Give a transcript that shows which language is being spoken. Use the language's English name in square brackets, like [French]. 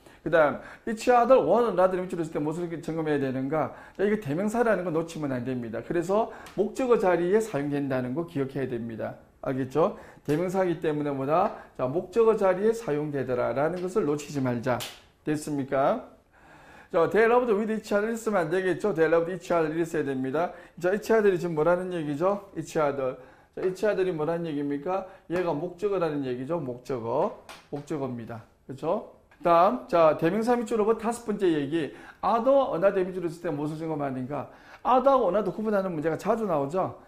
[Korean] 그 다음 each other, one another 밑줄을 쓸 때 무엇을 점검해야 되는가? 자, 이게 대명사라는 거 놓치면 안 됩니다. 그래서 목적어 자리에 사용된다는 거 기억해야 됩니다. 알겠죠? 대명사이기 때문에 뭐다? 자, 목적어 자리에 사용되더라 라는 것을 놓치지 말자. 됐습니까? 자, [English] they loved with each other [Korean] 있으면 안 되겠죠? [English] they loved each other [Korean] 이랬어야 됩니다. 자, each other이 지금 뭐라는 얘기죠? each other. 자, each other이 뭐라는 얘기입니까? 얘가 목적어라는 얘기죠. 목적어입니다. 그렇죠? 다음, 자, 대명사 밑줄로 다섯 번째 얘기. other, another 밑줄을 쓸 때 무엇을 점검하는가? other하고 another 구분하는 문제가 자주 나오죠?